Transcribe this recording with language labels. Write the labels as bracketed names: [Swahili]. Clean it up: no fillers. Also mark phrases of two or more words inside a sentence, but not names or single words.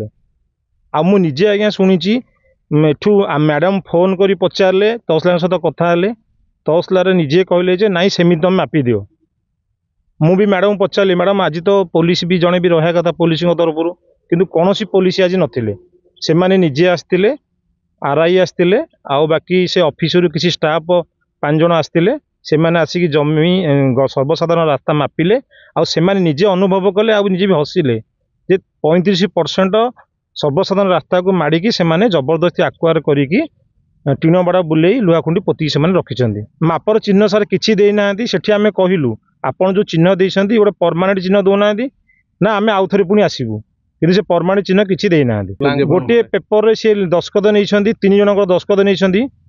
[Sambalpuri] आ मु निजे आज्ञा शुणी एठू मैडम फोन करी पचारे तहसिलदार सहित कथा हेले तहसिलदार निजे कहले जे नाई सेमिति तुम मापी दियो। मु भी मैडम पचारे मैडम आज तो पुलिस भी जड़े भी रहा कथा पुलिस तरफ किंतु कौन पुलिस आज नथिले से माने निजे आसतिले आरआई आसतिले आ बाकी से ऑफिसर किसी स्टाफ 5 जन आसतिले से माने आसिकी जमी सर्वसाधारण रास्ता मापिले आ से माने निजे अनुभव कले आ निजे भी हसिले जे 35% सर्वसाधारण रास्ता को माड़िकी से माने जबरदस्ती आक्वायर करिकी टीण बाड़ बुले लुहाखुंडी पोती से रखिंट मापर चिन्ह सार किसी देना से आम कहलु आपड़ जो चिन्ह देते गोटे परमानेंट चिन्ह दौना ना आम आउ थे पुणी आसबू कि से परमानेंट चिन्ह किसी देना गोटे पेपर से दस्खत नहीं 3 जन दस्खत नहीं